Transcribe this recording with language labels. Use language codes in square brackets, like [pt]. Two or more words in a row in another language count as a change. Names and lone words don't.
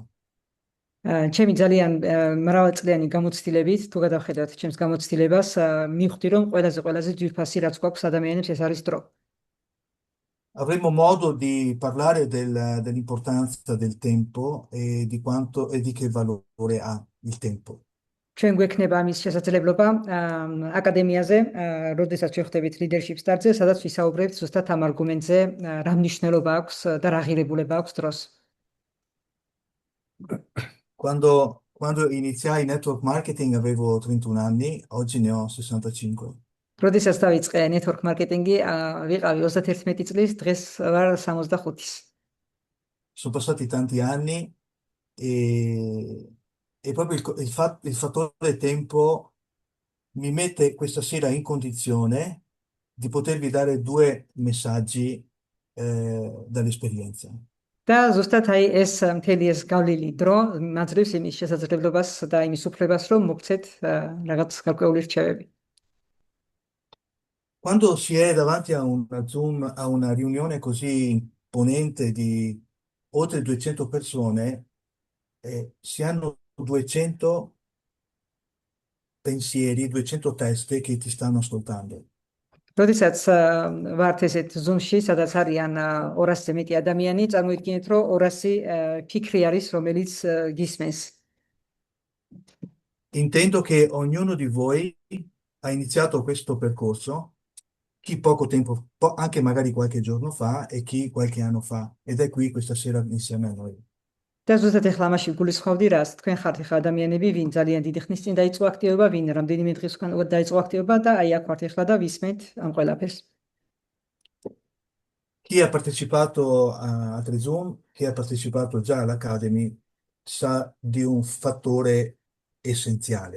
[ka] ჩემი ძალიან მრავალწლიანი გამოცდილებით, თუ გადავხედოთ ჩემს გამოცდილებას, მივხვდი რომ ყველაზე ძვირფასი რაც გვაქვს ადამიანებს ეს არის დრო. [it] Avremo modo di parlare dell'importanza del tempo e di quanto e di che valore ha il tempo. [ka] ჩვენ გვექნება ამის შესაძლებლობა აკადემიაზე, როდესაც შევხვდებით [en] leadership start- [ka] ზე, სადაც ვისაუბრებთ ზუსტად ამ არგუმენტზე, რა მნიშვნელობა აქვს და რა ღირებულება აქვს დროს. [it] Quando iniziai [en] network marketing [it] avevo 31 anni, oggi ne ho 65. [ka] როდესაც დავიწყე [en] network marketing- [ka] ი, ვიყავი 31 წლის, დღეს ვარ 65-ის. [it] Sono passati tanti anni e proprio il fattore tempo mi mette questa sera in condizione di potervi dare due messaggi dall'esperienza. [ka] და ზუსტად აი ეს მთელი ეს გავლილი დრო მაძლევს იმის შესაძლებლობას და იმის უფლებას, რომ მოგცეთ რაღაც გარკვეული რჩევები. [it] Quando si è davanti a una Zoom, a una riunione così imponente di oltre 200 persone, si hanno 200 pensieri, 200 teste che ti stanno ascoltando. [ka] როდესაც ვართ ესეთ Zoom-ში, სადაც არიან 200-ზე მეტი ადამიანი, წარმოიდგინეთ, რომ 200 ფიქრი არის, რომელიც გისმენს. [it] Intendo che ognuno di voi ha iniziato questo percorso, chi poco tempo, anche magari qualche giorno fa e chi qualche anno fa, ed è qui questa sera insieme a noi. [ka] და ზუსტად ეხლა ამაში გულისხმობდი რას, თქვენ ხართ ეხლა ადამიანები, ვინ ძალიან დიდი ხნის წინ დაიწყო აქტივობა, ვინ რამდენიმე დღის უკან დაიწყო აქტივობა და აი აქ ვართ ეხლა და ვისმენთ ამ ყველაფერს. [it] Chi ha partecipato a Zoom, chi ha partecipato già all'Academy, sa di un fattore essenziale.